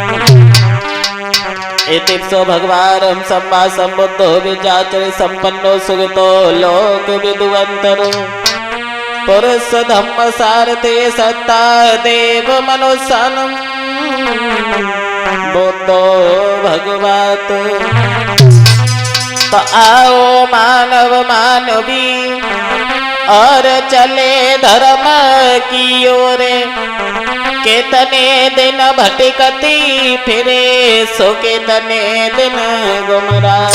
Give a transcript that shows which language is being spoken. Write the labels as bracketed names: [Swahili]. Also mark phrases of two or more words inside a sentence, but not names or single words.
[Pali] इतिप्सो भगवान् सम्मा सम्बुद्धो विचाचरि सम्पन्नो सुगतो लोक विदुवन्तरो पुरुष धम्म सारथे सत्ता देव मनुष्यनं बुद्धो भगवत। [Hindi] तो आओ मानव मानवी और चले धर्म की ओर, कितने दिन भटकती फिरे सो कितने दिन गुमराह।